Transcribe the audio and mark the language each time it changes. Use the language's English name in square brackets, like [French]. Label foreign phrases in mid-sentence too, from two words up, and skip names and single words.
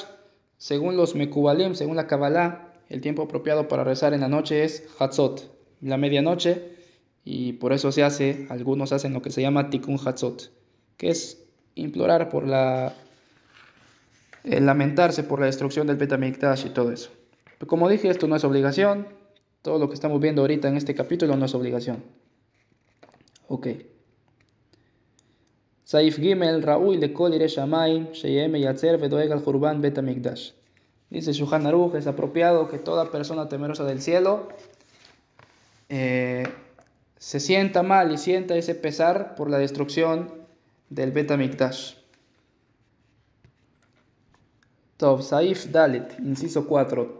[Spanish] Según los Mekubalim, según la Kabbalah, el tiempo apropiado para rezar en la noche es Hatzot, la medianoche, y por eso algunos hacen lo que se llama [Hebrew] תיקון חצות, [Spanish] que es implorar por lamentarse por la destrucción del Bet HaMikdash y todo eso. Pero como dije, esto no es obligación. Todo lo que estamos viendo ahorita en este capítulo no es obligación. [Hebrew] Ok. סעיף גימל, ראוי לכל ירא שמים, שיהא מצטער ודואג על חורבן בית המקדש. [Spanish] Dice Shulchan Aruch, es apropiado que toda persona temerosa del cielo se sienta mal y sienta ese pesar por la destrucción del Bet HaMikdash. Tov, [Hebrew] סעיף דלת, [Spanish] inciso 4.